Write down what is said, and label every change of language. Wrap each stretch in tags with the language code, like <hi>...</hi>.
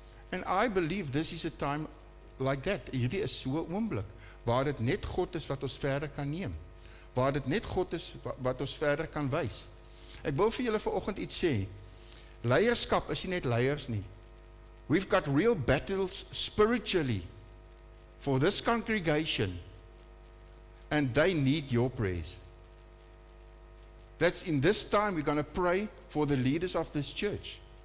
<en>And I believe this is a time like that.</en> <af>Hierdie is so 'n oomblik waar dit net God is wat ons verder kan neem. Waar dit net God is wat ons verder kan wys. Ek wil vir julle vanoggend iets sê. Leierskap is nie net leiers nie.</af> <en>We've got real battles spiritually for this congregation, and they need your prayers. That's in this time we're going to pray for the leaders of this church.</en>